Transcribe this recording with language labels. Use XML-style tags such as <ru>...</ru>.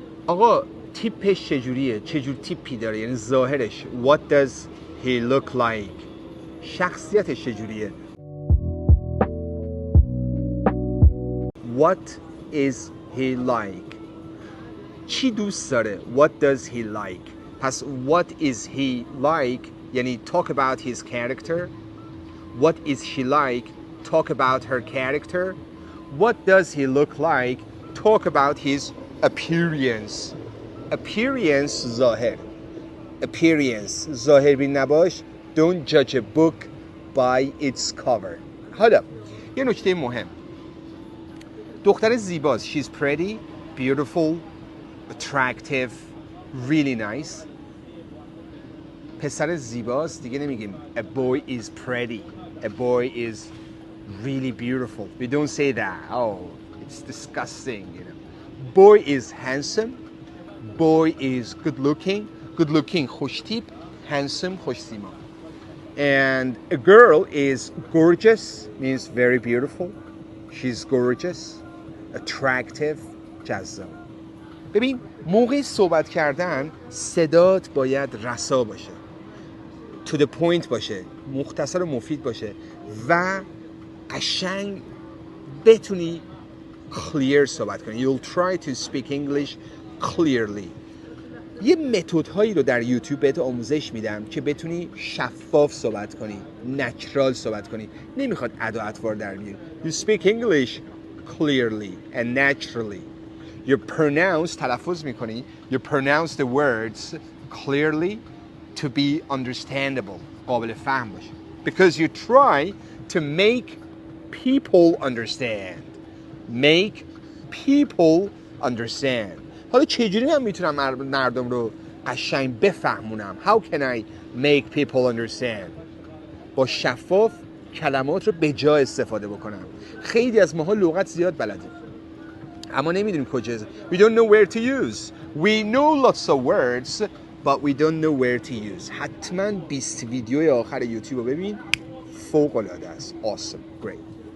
<fa>آقا تیپش چجوریه؟ چجور تیپی داره؟ یعنی ظاهرش.</fa> <en>What does he look like؟</en> <fa>شخصیتش چجوریه؟</fa> <en>What is he like؟</en> <fa>چی دوست داره؟</fa> <en>What does he like؟ پس what is he like یعنی talk about his character. What is she like? Talk about her character. What does he look like? Talk about his appearance. Appearance ظاهر.</en> <fa>Appearance ظاهر بین نباش.</fa> <en>Don't judge a book by its cover.</en> <fa>حالا یه نکته مهم. دختر زیباست.</fa> <en>She's pretty, beautiful, attractive, really nice.</en> <fa>پسر زیباست دیگه نمیگیم</fa> <en>a boy is pretty. A boy is really beautiful. We don't say that. Oh, it's disgusting, you know. Boy is handsome. Boy is good looking. Good looking</en> <fa>خوش تیپ. Handsome خوش سیما.</fa> <en>And a girl is gorgeous, means very beautiful. She's gorgeous, attractive, جذاب.</en> <fa>ببین موقع صحبت کردن صدات باید رسا باشه.</fa> <en>To the point</en> <fa>باشه، مختصر و مفید باشه و قشنگ بتونی clear صحبت کنی.</fa> <en>You'll try to speak English clearly.</en> <fa>یه متد هایی رو در یوتیوب بهت آموزش میدم که بتونی شفاف صحبت کنی، نچرال صحبت کنی. نمیخواد ادا اطوار در بیاری.</fa> <en>You speak English clearly and naturally. You pronounce</en> <fa>تلفظ میکنی.</fa> <en>You pronounce the words clearly to be understandable.</en> <fa>قابل فهم باشه.</fa> <en>Because you try to make people understand. Make people understand.</en> <fa>حالا چجوری من میتونم مردم رو قشنگ بفهمونم؟</fa> <en>How can I make people understand؟</en> <fa>با شفاف کلمات رو به جا استفاده بکنم. خیلی از ماها لغت زیاد بلدیم اما نمیدونیم کجا.</fa> <en>We don't know where to use. We know lots of words but we don't know where to use.</en> <fa>حتما 20 ویدیوی آخر یوتیوب رو ببین. فوق العاده است.</fa> <en>Awesome. Great.</en>